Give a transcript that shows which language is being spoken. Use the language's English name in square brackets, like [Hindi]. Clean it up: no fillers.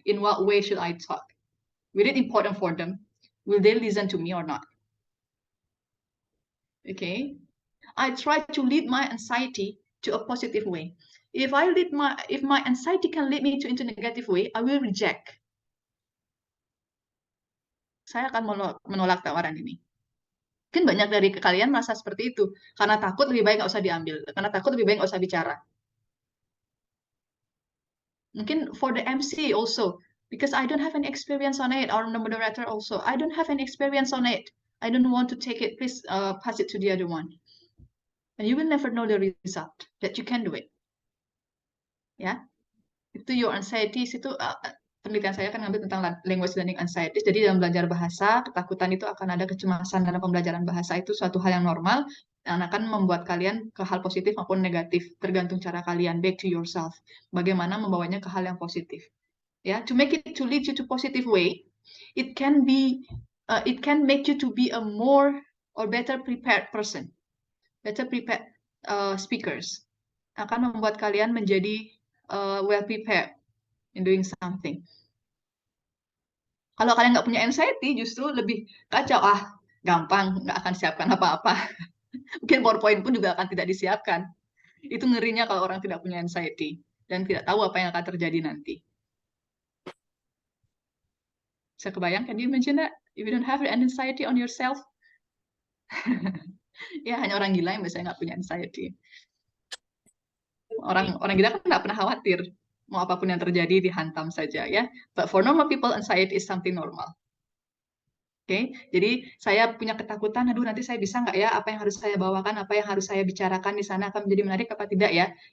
[English] In what way should I talk? Will it important for them? Will they listen to me or not? Okay. I try to lead my anxiety to a positive way. If my anxiety can lead me into a negative way, I will reject. [Indonesian] Saya akan menolak tawaran ini. Mungkin banyak dari kalian merasa seperti itu. Karena takut lebih baik nggak usah diambil. Karena takut lebih baik nggak usah bicara. Mungkin [English] for the MC also, because I don't have any experience on it, or the moderator also, I don't have any experience on it. I don't want to take it. Please pass it to the other one. And you will never know the result that you can do it. [Indonesian] Ya, itu [English] your anxieties [Indonesian] itu penelitian saya kan ngambil tentang language learning anxieties. Jadi dalam belajar bahasa, ketakutan itu akan ada, kecemasan dalam pembelajaran bahasa itu suatu hal yang normal dan akan membuat kalian ke hal positif maupun negatif, tergantung cara kalian, [English] back to yourself. [Indonesian] Bagaimana membawanya ke hal yang positif. [English] Ya, to lead you to positive way, it can make you to be a more or better prepared person, better prepared speakers. [Indonesian] Akan membuat kalian menjadi [English] well prepared in doing something. [Indonesian] Kalau kalian nggak punya anxiety, justru lebih kacau. Gampang, nggak akan siapkan apa-apa. Mungkin PowerPoint pun juga akan tidak disiapkan. Itu ngerinya kalau orang tidak punya anxiety dan tidak tahu apa yang akan terjadi nanti. Bisa kebayang, [English] can you imagine that? If you don't have an anxiety on yourself, [Indonesian] ya hanya orang gila yang biasanya nggak punya anxiety. Orang gila kan nggak pernah khawatir. Mau apapun yang terjadi dihantam saja ya. [English] But for normal people, anxiety is something normal. [Indonesian] Oke, jadi saya punya ketakutan, aduh nanti saya bisa nggak ya, apa yang harus saya bawakan, apa yang harus saya bicarakan di sana akan menjadi menarik apa tidak ya.